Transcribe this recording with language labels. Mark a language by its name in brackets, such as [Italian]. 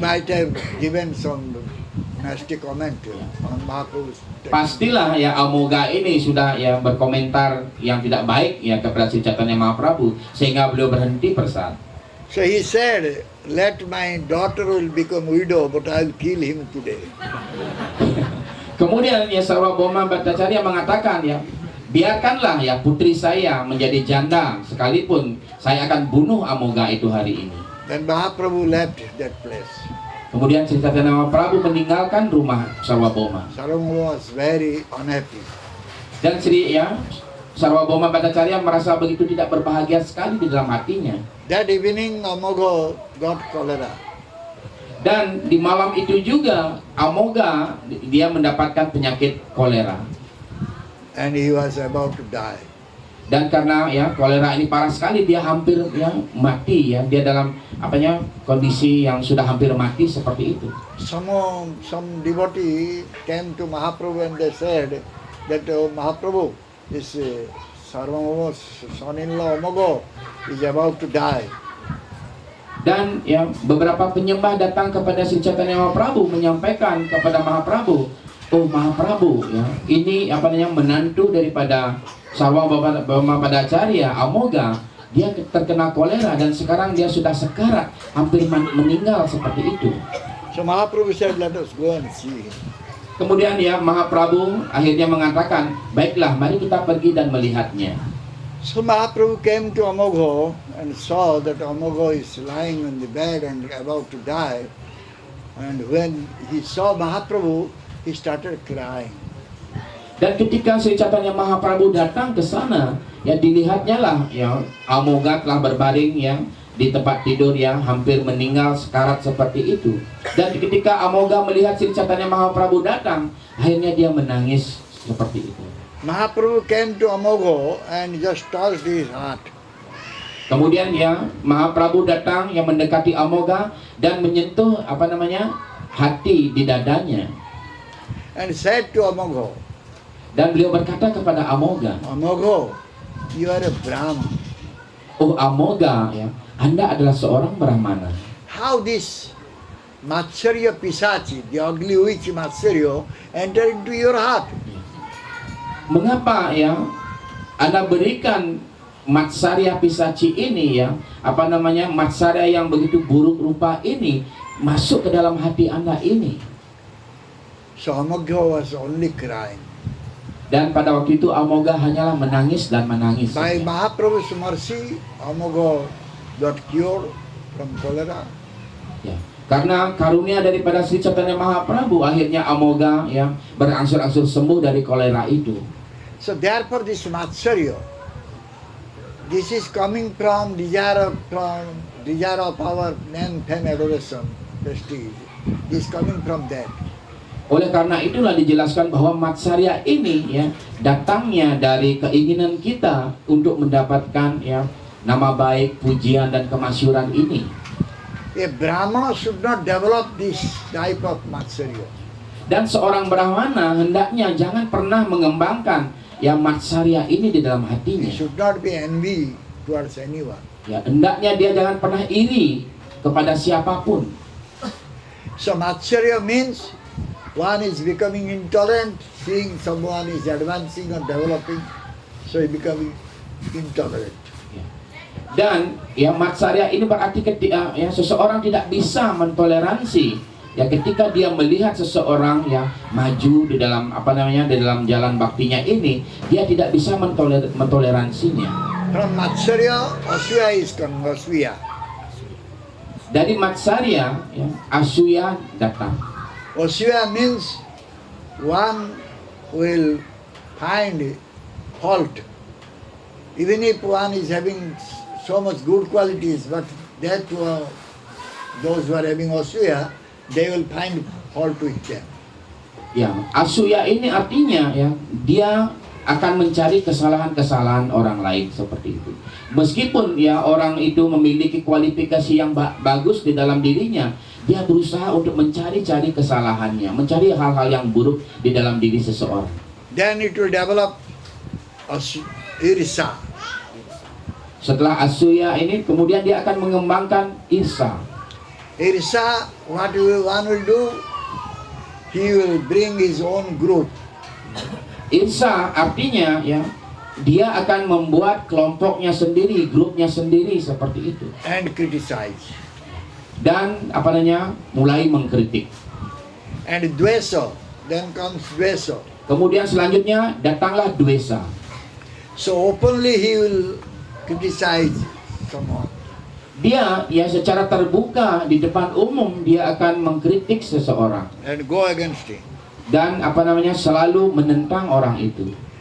[English] might have given some nasty comment on Mahaprabhu's. [Indonesian] Pastilah ya Amoga ini sudah ya berkomentar yang tidak baik ya kepada Sri Chaitanya Mahaprabhu sehingga beliau berhenti prasad. [English] So he said, "Let my daughter will become widow, but I'll kill him today." [Indonesian] Kemudian ya Sarvabhauma Bhattacharya mengatakan ya, biarkanlah ya putri saya menjadi janda sekalipun saya akan bunuh Amoga itu hari ini. [English] Then Mahaprabhu left that place. [Indonesian] Kemudian Sri Chaitanya Mahaprabhu meninggalkan rumah Sarvabhauma. [English] Sarvabhauma was very unhappy. [Indonesian] Dan Sarvabhauma Bhattacharya merasa begitu tidak berbahagia sekali di dalam hatinya. [English] That evening Amoga got cholera. [Indonesian] Dan di malam itu juga Amoga dia mendapatkan penyakit kolera. [English] And he was about to die. [Indonesian] Dan karena ya kolera ini parah sekali, dia hampir ya mati ya, dia dalam kondisi yang sudah hampir mati seperti itu. [English] Some devotee came to Mahaprabhu and they said that Mahaprabhu, this Sarvabhauma's son-in-law Amoga is about to die. [Indonesian] Dan ya beberapa penyembah datang kepada Sri Chaitanya Mahaprabhu menyampaikan kepada Mahaprabhu, oh Mahaprabhu ya, ini menantu daripada Sarvabhauma Bhattacharya Amoga, dia terkena kolera dan sekarang dia sudah sekarat, hampir meninggal seperti itu. [English] So Mahaprabhu said, "Let us go and see him." [Indonesian] Kemudian ya Mahaprabhu akhirnya mengatakan, baiklah mari kita pergi dan melihatnya. [English] So Mahaprabhu came to Amoga and saw that Amoga is lying on the bed and about to die. And when he saw Mahaprabhu, he started crying. [Indonesian] Dan ketika Sri Chaitanya Mahaprabhu datang ke sana, ya dilihatnya lah ya Amoga telah berbaring ya di tempat tidur ya hampir meninggal sekarat seperti itu. Dan ketika Amoga melihat Sri Chaitanya Mahaprabhu datang, akhirnya dia menangis seperti itu. [English] Mahaprabhu came to Amoga and just touched his heart. [Indonesian] Kemudian ya Mahaprabhu datang yang mendekati Amoga dan menyentuh hati di dadanya. [English] And said to Amoga, [Indonesian] dan beliau berkata kepada Amoga, [English] "Amoga, you are a Brahman. [Indonesian] oh Amoga ya, Anda adalah seorang Brahmana. [English] How this Matsarya Pisachi, the ugly witch Matsarya, entered into your heart?" [Indonesian] Mengapa ya Anda berikan Matsarya Pisachi ini ya, Matsarya yang begitu buruk rupa ini masuk ke dalam hati Anda ini? [English] So Amoga was only crying. [Indonesian] Dan pada waktu itu Amoga hanyalah menangis dan menangis. [English] By Mahaprabhu's mercy, Amoga got cured from cholera. [Indonesian] Ya, karena karunia daripada Sri Chaitanya Mahaprabhu, akhirnya Amoga ya berangsur-angsur sembuh dari kolera itu. [English] So therefore this Matsarya, this is coming from desire of our name, fame, adoration, prestige. This is coming from that. [Indonesian] Oleh karena itulah dijelaskan bahwa Matsarya ini ya datangnya dari keinginan kita untuk mendapatkan ya nama baik, pujian dan kemasyhuran ini. [English] A Brahmana should not develop this type of Matsarya. [Indonesian] Dan seorang Brahmana hendaknya jangan pernah mengembangkan ya Matsarya ini di dalam [English] He [Indonesian] hatinya. [English] should not be envy towards anyone. [Indonesian] Ya, hendaknya dia jangan pernah iri kepada siapapun. [English] So Matsarya means one is becoming intolerant, seeing someone is advancing or developing, so he becoming intolerant. [Indonesian] Dan ya Matsarya ini berarti ketika ya seseorang tidak bisa mentoleransi ya ketika dia melihat seseorang yang maju di dalam di dalam jalan baktinya ini, dia tidak bisa mentoleransinya. [English] From Matsarya, Asuya is come, Asuya. [Indonesian] Dari Matsarya, ya, Asuya datang. [English] Asuya means one will find fault. Even if one is having so much good qualities, but those who are having Asuya, they will find fault with them. [Indonesian] Ya, Asuya ini artinya ya, dia akan mencari kesalahan-kesalahan orang lain seperti itu. Meskipun ya orang itu memiliki kualifikasi yang bagus di dalam dirinya, dia berusaha untuk mencari-cari kesalahannya, mencari hal-hal yang buruk di dalam diri seseorang. [English] Then it will develop Irsa. [Indonesian] Setelah Asuya ini, kemudian dia akan mengembangkan Irsa. [English] Irsa, what one will do, he will bring his own group. [Indonesian] Irsa artinya ya, dia akan membuat kelompoknya sendiri, grupnya sendiri seperti itu. [English] And criticize. [Indonesian] Dan mulai mengkritik. [English] And Dvesa, then comes Dvesa. [Indonesian] Kemudian selanjutnya datanglah Dwesa. [English] So openly he will criticize someone. [Indonesian] Dia ya secara terbuka di depan umum dia akan mengkritik seseorang. [English] And go against him. [Indonesian] Dan selalu menentang orang itu.